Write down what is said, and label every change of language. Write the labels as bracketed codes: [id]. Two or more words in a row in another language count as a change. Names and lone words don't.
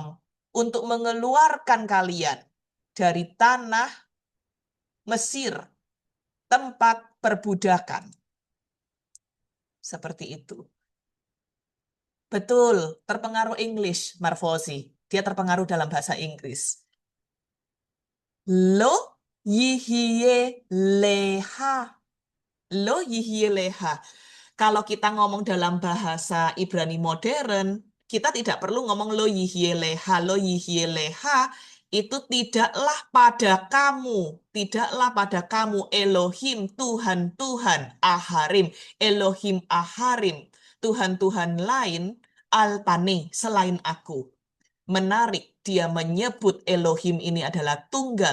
[id] Untuk mengeluarkan kalian dari tanah Mesir, tempat perbudakan. Seperti itu. Betul, terpengaruh English, Marfosi. Dia terpengaruh dalam bahasa Inggris. [he] לא יהיה לך. לא יהיה לך. [id] Kalau kita ngomong dalam bahasa Ibrani modern, kita tidak perlu ngomong [he] לא יהיה לך. לא יהיה לך [id] itu tidaklah pada kamu. Tidaklah pada kamu Elohim, Tuhan-Tuhan, Aharim. [he] אלוהים אחרים. [id] Tuhan-Tuhan lain, Alpane, selain aku. Menarik, dia menyebut Elohim ini adalah tunggal.